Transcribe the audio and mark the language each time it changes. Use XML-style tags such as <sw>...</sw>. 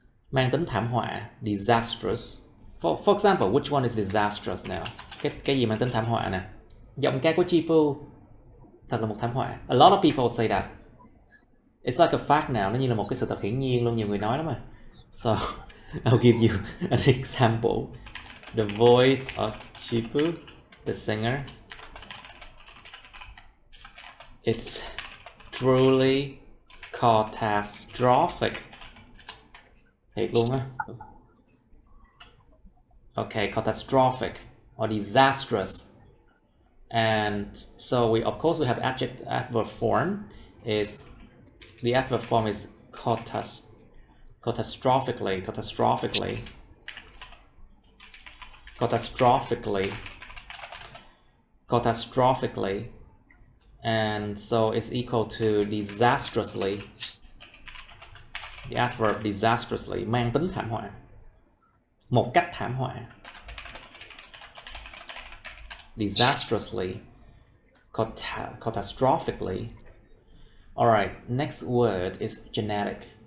<vi>Mang tính thảm họa, disastrous.</vi> <en>For example, which one is disastrous now?</en> <vi>Cái gì mang tính thảm họa nè? Giọng ca của Chipu thật là một thảm họa.</vi> <en>A lot of people say that. It's like a fact now.</en> <vi>Nó như là một cái sự thật hiển nhiên luôn, nhiều người nói lắm mà.</vi> <en>So, I'll give you an example. The voice of Chipu, the singer. It's truly catastrophic.</en> <vi>Thiệt luôn á.</vi> <en>Okay, catastrophic or disastrous. And so of course we have adverb form. The adverb form is catastrophically, and so it's equal to disastrously. The adverb</en> <vi>disastrously mang tính thảm họa, một cách thảm họa.</vi> <en>Disastrously, catastrophically. All right, next word is genetic.</en>